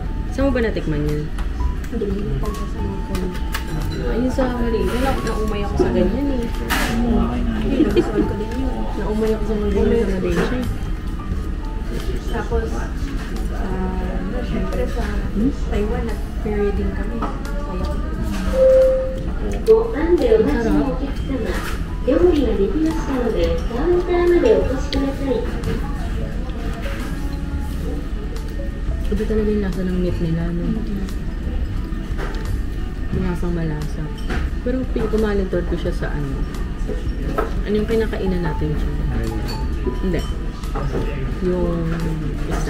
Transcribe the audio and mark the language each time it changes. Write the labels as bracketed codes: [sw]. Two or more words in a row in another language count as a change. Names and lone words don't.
[tl] Saan mo ba natikman yan? Ayun sa Malaysia. Naumay ako sa ganyan eh. Naumay ako sa mga ganyan sa Malaysia. Tapos, syempre sa Taiwan, nag-ferry din kami. Kaya, [ja] ご案でお待ちのお客様、料理ができましたので、カウンターまでお越しください。 [tl] Iba talaga yung lasa ng meat nila, no? Lasang malasa. Pero kumalintod ko siya sa ano. Ano yung kinakainan natin siya? Hindi. Yung isa.